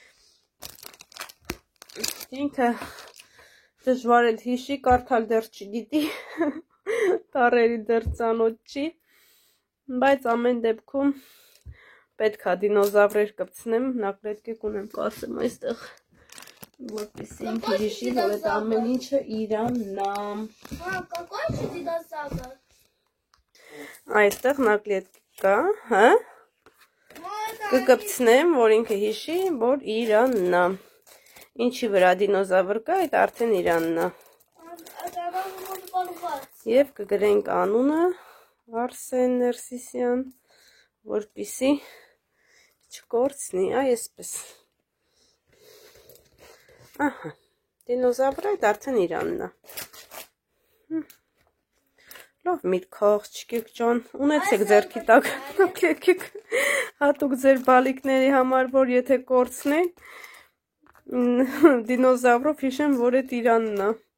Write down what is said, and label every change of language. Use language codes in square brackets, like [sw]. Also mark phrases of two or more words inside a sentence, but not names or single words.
[hy] ինքը դժվար էլ հիշի կարդալ դեռ չգիտի տառերի դեռ ծանոթ չի բայց ամեն դեպքում պետք է դինոզավրեր կպցնեմ նակլետկեկ ունեմ կասեմ այստեղ որպեսզի ինքը հիշի որ այդ ամեն ինչը իրանն է [ru] Какой же динозавр? [hy] Այստեղ նակլետկեկ կա հա կկպցնեմ որ ինքը հիշի որ իրանն է ինչի վրա դինոզավր կա այդ արդեն իրանն է Եվ կգրենք անունը Արսեն Ներսիսյան որպեսզի չկորցնի այսպես ահա դինոզավրը այդ արդեն իրանն է լավ միտք աղջիկ ջան ունեցեք ձեռքի տակ նկլետկեկ հատուկ ձեր բալիկների համար որ եթե կորցնեն դինոզավրով հիշեն որ այդ իրանն է